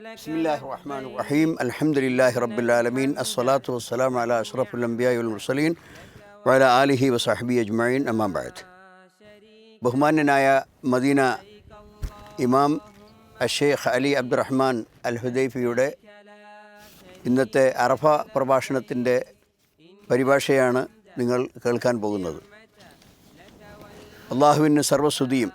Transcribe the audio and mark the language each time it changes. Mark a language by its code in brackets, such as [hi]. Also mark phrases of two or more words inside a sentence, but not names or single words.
[ar] بسم الله الرحمن الرحيم الحمد لله رب العالمين الصلاة والسلام على أشرف الأنبياء والمرسلين وعلى آله وصحبه أجمعين أما بعد. [ml] ബഹുമാന്യനായ മദീന ഇമാം അഷേഖ് അലി അബ്ദുറഹ്മാൻ അൽ ഹുദൈഫിയുടെ ഇന്നത്തെ അറഫ പ്രഭാഷണത്തിൻ്റെ പരിഭാഷയാണ് നിങ്ങൾ കേൾക്കാൻ പോകുന്നത്. അള്ളാഹുവിന് സർവ്വസ്തുതിയും.